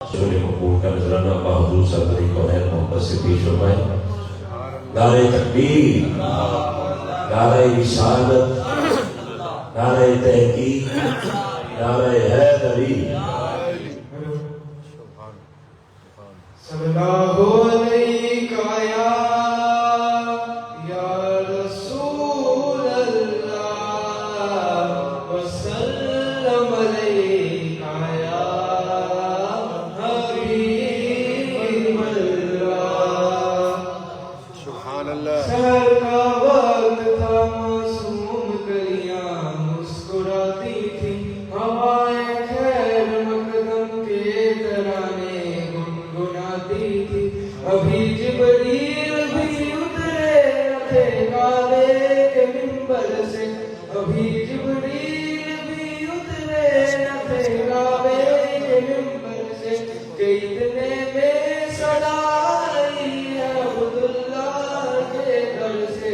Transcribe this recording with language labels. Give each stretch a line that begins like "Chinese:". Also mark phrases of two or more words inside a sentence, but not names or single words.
Malay: boleh mengumpulkan kerana Mahfuz Sadri Kohen Muhammad Siti Syumai.
Urdu: نعرۂ تکبیر، نعرۂ رسالت، نعرۂ تحقیق، نعرۂ حیدری.
Arabic: صلى الله عليك يا رسول الله وسلم عليك يا حبيب الله. Subhanallah.
Urdu: سحر کا وقت تھا، معصوم کلیاں مسکراتی تھی، ہوائیں خیر مقدم کے ترانے گنگناتی تھی. ابھی جبریل بھی اترے نہ تھے کعبے کے منبر سے، ابھی جبریل بھی اترے نہ تھے کعبے کے منبر سے، کہ اتنے میں صدا آئی ہے عبداللہ کے گھر سے.